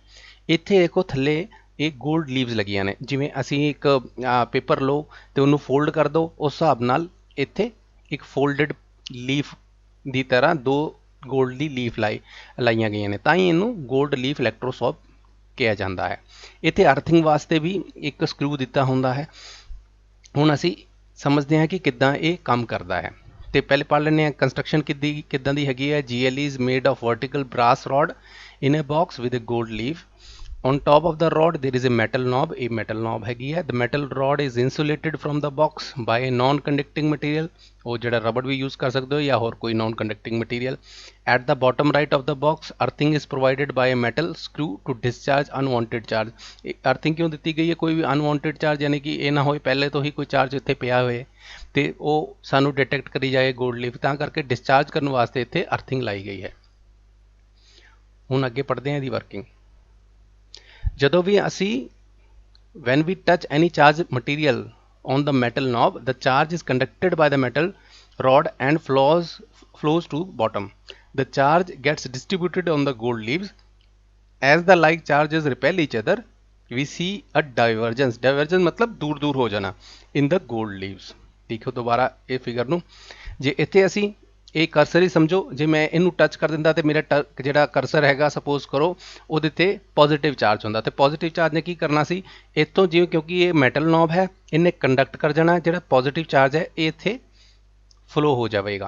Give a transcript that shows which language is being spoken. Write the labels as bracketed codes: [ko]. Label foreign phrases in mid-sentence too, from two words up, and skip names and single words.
[pa] ਇੱਥੇ ਦੇਖੋ ਥੱਲੇ ਇਹ [en] gold leaves [pa] ਲੱਗੀਆਂ ਨੇ, ਜਿਵੇਂ ਅਸੀਂ ਇੱਕ ਪੇਪਰ ਲਓ ਤੇ ਉਹਨੂੰ ਫੋਲਡ ਕਰ ਦਿਓ, ਉਸ ਹਿਸਾਬ ਨਾਲ ਇੱਥੇ ਇੱਕ [en] folded leaf [pa] ਦੀ ਤਰ੍ਹਾਂ ਦੋ ਗੋਲਡ ਦੀ ਲੀਫ ਲਾਈਆਂ ਗਈਆਂ ਨੇ, ਤਾਂ ਹੀ ਇਹਨੂੰ [en] gold leaf electroscope [pa] ਕਿਹਾ ਜਾਂਦਾ ਹੈ। ਇੱਥੇ ਅਰਥਿੰਗ ਵਾਸਤੇ ਵੀ ਇੱਕ ਸਕਰੂ ਦਿੱਤਾ ਹੁੰਦਾ ਹੈ। ਹੁਣ ਅਸੀਂ ਸਮਝਦੇ ਹਾਂ ਕਿ ਕਿੱਦਾਂ ਇਹ ਕੰਮ ਕਰਦਾ ਹੈ ਤੇ ਪਹਿਲੇ ਪੜ੍ਹ ਲੈਂਦੇ ਹਾਂ ਕੰਸਟਰਕਸ਼ਨ ਕਿੱਦਾਂ ਦੀ ਹੈਗੀ ਹੈ। [en] GLE is made of vertical brass rod in a box with a gold leaf। On top of the rod there is a metal knob, a metal knob [pa] ਹੈਗੀ ਹੈ। [en] The metal rod is insulated from the box by a non-conducting material, [pa] ਉਹ ਜਿਹੜਾ ਰਬੜ ਵੀ ਯੂਜ਼ ਕਰ ਸਕਦੇ ਹੋ ਜਾਂ ਹੋਰ ਕੋਈ [en] non-conducting material। At the bottom right of the box earthing is provided by a metal screw to discharge unwanted charge। [pa] ਅਰਥਿੰਗ ਕਿਉਂ ਦਿੱਤੀ ਗਈ ਹੈ, ਕੋਈ ਵੀ [en] unwanted charge [pa] ਯਾਨੀ ਕਿ ਇਹ ਨਾ ਹੋਏ ਪਹਿਲੇ ਤੋਂ ਹੀ ਕੋਈ ਚਾਰਜ ਇੱਥੇ ਪਿਆ ਹੋਏ ਤੇ ਉਹ ਸਾਨੂੰ ਡਿਟੈਕਟ ਕਰੀ ਜਾਏ [en] gold leaf, [pa] ਤਾਂ ਕਰਕੇ ਡਿਸਚਾਰਜ ਕਰਨ ਵਾਸਤੇ ਇੱਥੇ ਅਰਥਿੰਗ ਲਾਈ ਗਈ ਹੈ। ਹੁਣ ਅੱਗੇ ਪੜ੍ਹਦੇ ਹਾਂ ਇਹਦੀ ਵਰਕਿੰਗ। ਜਦੋਂ ਵੀ ਅਸੀਂ [en] when we touch any charged material on the metal knob, the charge is conducted by the metal rod and flows to bottom। The charge gets distributed on the gold leaves। As the like charges repel each other, we see a divergence। [pa] Divergence [hi] मतलब दूर दूर हो जाना [en] in the gold leaves। [hi] देखो दोबारा ये फिगर [pa] ਨੂੰ, ਜੇ ਇੱਥੇ ਅਸੀਂ ਇਹ ਕਰਸਰ ਹੀ ਸਮਝੋ, ਜੇ ਮੈਂ ਇਹਨੂੰ ਟੱਚ ਕਰ ਦਿੰਦਾ ਤੇ ਮੇਰਾ ਜਿਹੜਾ ਕਰਸਰ ਹੈਗਾ ਸਪੋਜ਼ ਕਰੋ ਉਹਦੇ ਤੇ [en] positive charge [pa] ਹੁੰਦਾ ਤੇ [en] positive charge [pa] ਨੇ ਕੀ ਕਰਨਾ ਸੀ, ਇੱਥੋਂ ਜਿਵੇਂ ਕਿਉਂਕਿ ਇਹ [en] metal knob [pa] ਹੈ ਇਹਨੇ ਕੰਡਕਟ ਕਰ ਜਾਣਾ, ਜਿਹੜਾ [en] positive charge [pa] ਹੈ ਇਹ ਇੱਥੇ ਫਲੋ ਹੋ ਜਾਵੇਗਾ।